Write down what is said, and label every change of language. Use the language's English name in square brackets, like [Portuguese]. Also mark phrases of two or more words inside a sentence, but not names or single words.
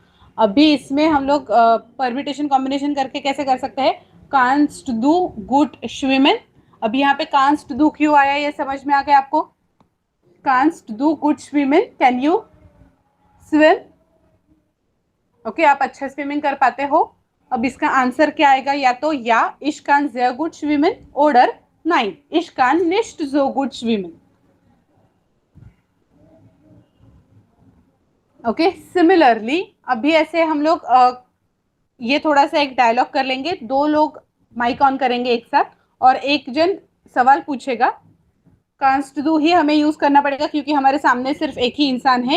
[Hindi] अभी इसमें हम लोग परमिटेशन कॉम्बिनेशन करके कैसे कर सकते हैं, [German] kannst du gut schwimmen. [Hindi] अभी यहाँ पे [German] kannst du [Hindi] क्यों आया, ये समझ में आ गया आपको. [German] kannst du gut [English] swimming, can you swim. [Hindi] ओके, आप अच्छा स्विमिंग कर पाते हो. अब इसका आंसर क्या आएगा, या तो या [German] ich kann sehr gut schwimmen oder nein ich kann nicht so gut schwimmen. [Hindi] ओके, सिमिलरली अभी ऐसे हम लोग ये थोड़ा सा एक डायलॉग कर लेंगे. दो लोग माइक ऑन करेंगे एक साथ और एक जन सवाल पूछेगा. [German] kannst du [Hindi] ही हमें यूज करना पड़ेगा क्योंकि हमारे सामने सिर्फ एक ही इंसान है.